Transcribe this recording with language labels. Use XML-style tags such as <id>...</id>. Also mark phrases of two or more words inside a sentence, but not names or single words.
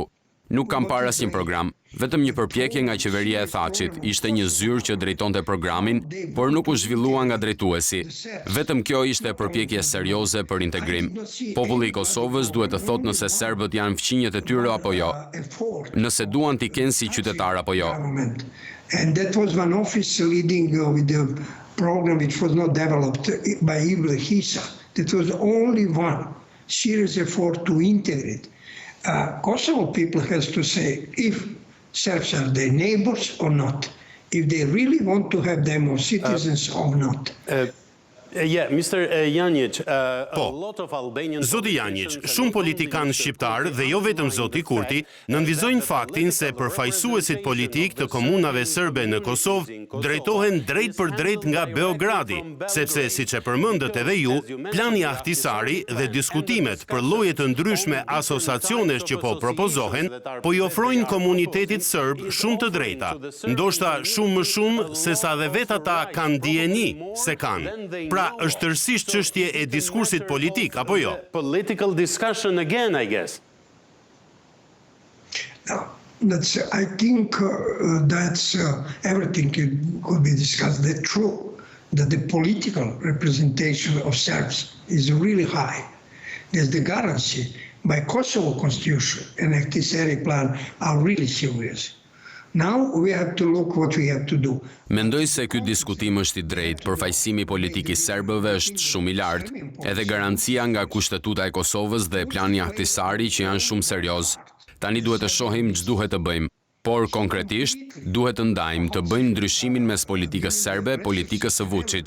<sq>Nuk kam parë asnjë program, vetëm një përpjekje nga qeveria e Thaçit. Ishte një zyrë që drejtonte programin, por nuk u zhvillua nga drejtuesi. Vetëm kjo ishte përpjekje serioze për integrim. Populli i Kosovës duhet të thotë nëse serbët janë fqinjet e tyre apo jo. Nëse duan t'i kenë si qytetar apo jo.</sq> <en>And that was one office leading with the program which was not developed by Ibn Hisa. That was only one serious effort to integrate. Kosovo people has to say if Serbs are their neighbors or not, if they really want to have them as citizens or not. Mr. Janic,</en> <sq>Zoti Janic, shumë politikanë shqiptar dhe jo vetëm zoti Kurti nënvizojnë faktin se përfaqësuesit politik të komunave serbe në Kosovë drejtohen drejt për drejt nga Beogradi, sepse siç e përmendët edhe ju, plani Ahtisari dhe diskutimet për lloje të ndryshme asociacionesh që po propozohen, po i ofrojnë komunitetit serb shumë të drejta, ndoshta shumë më shumë se sa dhe vetë ata kanë dijeni se kanë. Pra, është tërësisht çështje e diskursit politik, apo jo?</sq> <en>Political discussion again, I guess. I think everything could be discussed. That's true that the political representation of Serbs is really high. There's the guarantee by Kosovo Constitution and Ahtisari plan are really serious. Now we have to look what we have to do.</en> <sq>Mendoj se ky diskutim është i drejtë, përfaqësimi politik i serbëve është shumë i lartë, edhe garancia nga kushtetuta e Kosovës dhe plani Ahtisari që janë shumë serioz. Tani duhet të shohim ç'duhet të bëjmë, por konkretisht duhet të ndajmë të bëjmë ndryshimin mes politikës serbe, politikës së Vučić.</sq>